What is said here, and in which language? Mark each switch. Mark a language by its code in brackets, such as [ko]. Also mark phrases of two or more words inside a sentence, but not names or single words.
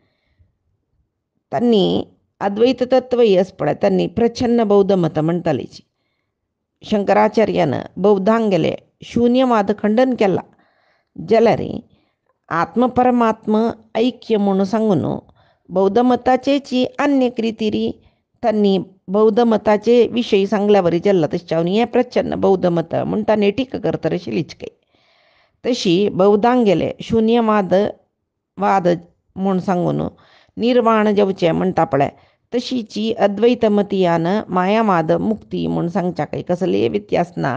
[kok] त्यांनी अद्वैत तत्व येस पळय त्यांनी प्रच्छन्न बौद्ध मत म्हणटालीची. शंकराचार्यानं बौद्धांगेले शून्यवाद खंडन केला. जाल्यार आत्मपरमात्म ऐक्य म्हणून सांगून बौद्ध मताचेची अन्य रितीरी त्यांनी बौद्ध मताचे विषयी सांगल्यावरी जल्ला तशें हें प्रच्छन्न बौद्ध मत म्हणटा टीका करता आशिल्लीच काय. तशी बौद्धांगेले शून्यवाद म्हूण सांगून निर्वाण जावचें म्हणटा पळय तशीची अद्वैत मतीयान मायावाद मुक्ती म्हूण सांगच्या काय कसले व्यत्यास ना.